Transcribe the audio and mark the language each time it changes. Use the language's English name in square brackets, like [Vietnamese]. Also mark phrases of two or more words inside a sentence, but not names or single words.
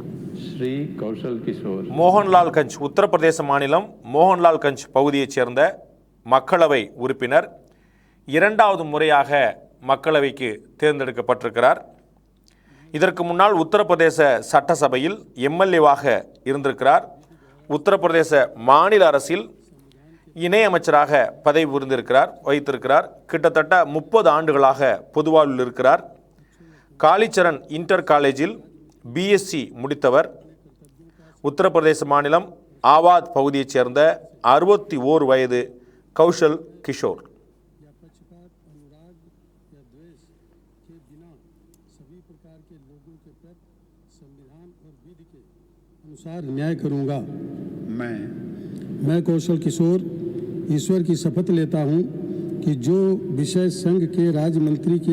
[Tamil] श्री कौशल किशोर। மோகன்லால்கஞ்ச், உத்தரப்பிரதேச மாநிலம் மோகன்லால்கஞ்ச் பகுதியைச் சேர்ந்த மக்களவை உறுப்பினர். 2வது முறையாக மக்களவைக்கு தேர்ந்தெடுக்கப்பட்டிருக்கிறார். இதற்கு முன்னால் உத்தரப்பிரதேச சட்டசபையில் எம்எல்ஏவாக இருந்திருக்கிறார். உத்தரப்பிரதேச மாநில அரசில் இணையமைச்சராக பதவி வகித்திருக்கிறார். கிட்டத்தட்ட 30 ஆண்டுகளாக பொதுவாழ்வில் இருக்கிறார். காளிச்சரண் இன்டர் காலேஜில் BSc முடித்தவர். உத்தரப்பிரதேச மாநிலம் ஆவாத் பகுதியைச் சேர்ந்த 61 வயது கௌஷல் கிஷோர். [Hindi] अनुसार न्याय करूंगा। मैं कौशल किशोर ईश्वर की शपथ लेता हूं कि जो विषय संघ के राज्य मंत्री के